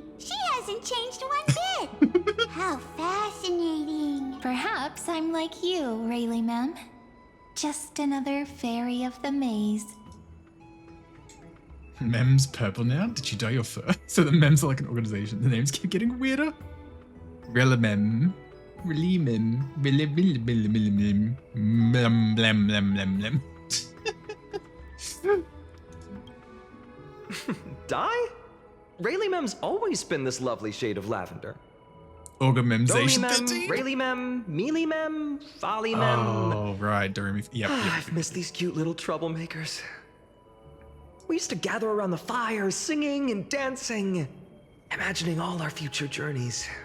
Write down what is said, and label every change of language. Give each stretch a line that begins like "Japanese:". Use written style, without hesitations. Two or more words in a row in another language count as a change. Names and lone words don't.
English: She hasn't changed one bit. How fascinating. Perhaps I'm like you, Rayleigh Mem. Just another fairy of the maze. Mem's purple now? Did you dye your fur? So the Mems are like an organization. The names keep getting weirder. Relamem. Relimem. Mem. Blem, blem, blem, blem, blem. Dye? Rayleigh Mem's always been this lovely shade of lavender. Orgamemzation. Rayleigh Mem, Mealy Mem, Folly Mem. Oh, right. Yep. I've missed these cute little troublemakers. We used to gather around the fire, singing and dancing, imagining all our future journeys.